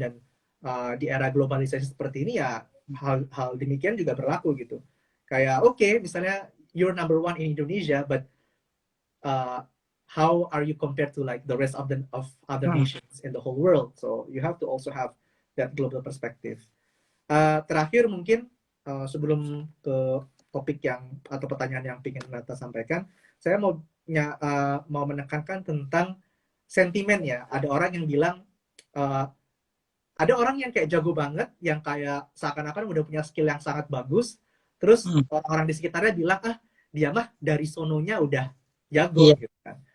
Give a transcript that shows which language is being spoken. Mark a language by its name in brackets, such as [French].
[Indonesian] Dan di era globalisasi seperti ini ya hal demikian juga berlaku gitu. Kayak misalnya [English] you're number 1 in Indonesia, but how are you compared to like the rest of other nations in the whole world? So you have to also have that global perspective. [Indonesian] Terakhir mungkin sebelum ke topik atau pertanyaan yang ingin Nata sampaikan, saya mau menekankan tentang sentimen ya. Ada orang yang bilang ada orang yang kayak jago banget, yang kayak seakan-akan udah punya skill yang sangat bagus, terus orang-orang di sekitarnya bilang dia mah dari sononya udah jago gitu kan.